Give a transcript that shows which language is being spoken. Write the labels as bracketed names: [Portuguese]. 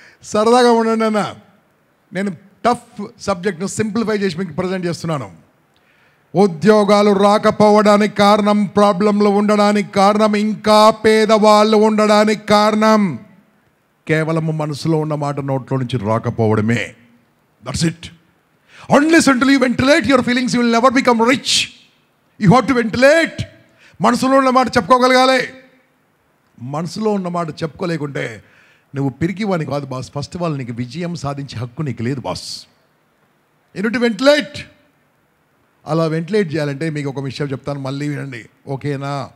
[Telugu] సరదాగా ఉండండి అన్న. నేను టఫ్ సబ్జెక్ట్ను సింప్లిఫై చేసి మీకు ప్రజెంట్ చేస్తున్నాను. ఉద్యోగాలు రాకపోవడానికి కారణం, ప్రాబ్లంలు ఉండడానికి కారణం, ఇంకా పేదవాళ్ళు ఉండడానికి కారణం కేవలం మనసులో ఉన్న మాట నోట్లో నుంచి రాకపోవడమే. [English] That's it. Unless until you ventilate your feelings, you will never become rich. You have to ventilate. [Telugu] మనసులో ఉన్న మాట చెప్పుకోగలగాలి. మనసులో ఉన్న మాట చెప్పుకోలేకుంటే నువ్వు పిరికివాని కాదు బాస్. [English] first of all [Telugu] నీకు విజయం సాధించే హక్కు నీకు లేదు boss. [English] You need to ventilate. [Telugu] అలా వెంటిలేట్ చేయాలంటే మీకు ఒక విషయం చెప్తాను, మళ్ళీ వినండి, ఓకేనా?